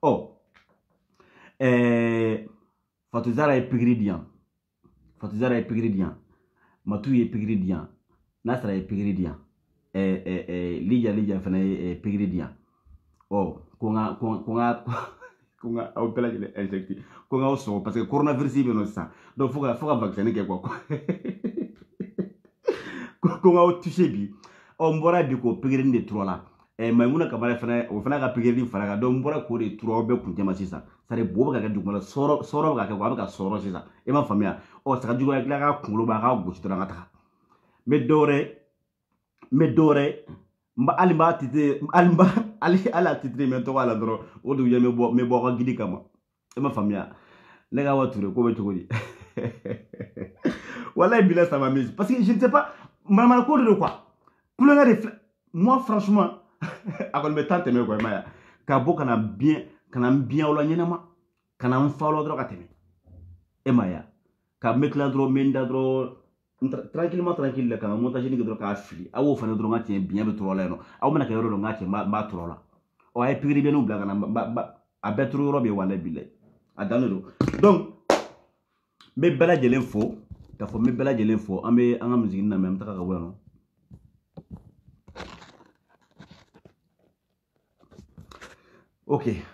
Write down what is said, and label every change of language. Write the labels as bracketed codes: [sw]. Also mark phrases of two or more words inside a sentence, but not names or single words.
[bm] Fatou Zara ye pikiri di yan Matu ye pikiri di yan Nasra ye pikiri di yan Lija fana ye pikiri di yan ko n ka aw bɛɛ lajɛlen injecté ko n k'aw sɔgɔ [fr] parce que [bm] coronavirus bɛ yen nɔ sisan donc fo ka vaccin kɛ quoi ko n k'aw touché bi n bɔra bi k'o pikiri de tura la Maimuna Kamara fana o fana ka pikiri fara kan donc n bɔra k'o de tura aw bɛɛ kun cɛma sisan [fr] c'est à dire [bm] bo bɛ ka kɛ duguma la sɔrɔ bɛ ka kɛ quoi a bɛ ka sɔrɔ sisan i m'a faamuya sagajugu ya tila ka kunkolo b'a ka gosi dɔrɔn ka taga n bɛ dɔwɛrɛ hali a titre mɛ tɔgɔ a la dɔrɔn o dugu jɛ n bɛ bɔ aw ka gidi kama i m'a faamuya ne ka wa ture ko bɛ cogo di walayi [fr] bila ça m'a mis parce que je ne sais pas [bm] manamana ko de don quoi kulonkɛ de filɛ [fr] moi franchement [bm] a kɔni bɛ [fr] temps tɛmɛ quoi [bm] i m'a ye ka bɔ ka na n biɲɛ aw la ɲɛnama ka na n fa aw la dɔrɔn ka tɛmɛ e m'a ye ka n bɛ tila dɔrɔn n bɛ n da dɔrɔn tranquille la ka n ka montage kɛ dɔrɔn k'a fili aw y'o fana dɔrɔn ka tiɲɛ biɲɛ bɛ turu aw la yen nɔ aw bɛna kɛ yɔrɔ dɔ n k'a tiɲɛ n b'a turu aw la a ye pikiri biyɛnw bila ka na a bɛɛ turu yɔrɔ bɛ yen walayi bilayi a dannen don donc n bɛ bɛɛ lajɛlen fo k'a fɔ n bɛ bɛɛ lajɛlen fo an bɛ an ka musique lamɛn an bɛ taga ka bɔ yan nɔ ok